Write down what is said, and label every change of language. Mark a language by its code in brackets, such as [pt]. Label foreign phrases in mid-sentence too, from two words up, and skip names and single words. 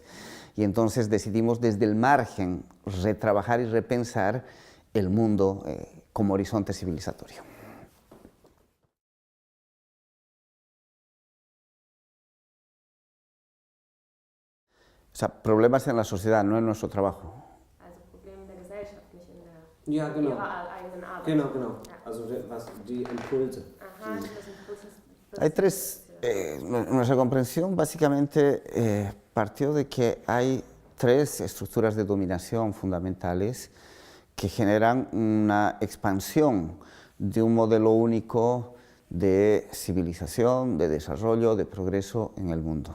[es] Y entonces decidimos desde el margen retrabajar y repensar el mundo como horizonte civilizatorio. O sea, problemas en la sociedad, no en nuestro trabajo. [de] Also Probleme der Gesellschaft, nicht in der Ja, genau. ihrer eigenen Arbeit. Genau. Ja. Also was die Impulse. [es] Ajá, los impulsos. Hay tres, nuestra comprensión básicamente partió de que hay 3 estructuras de dominación fundamentales que generan una expansión de un modelo único de civilización, de desarrollo, de progreso en el mundo.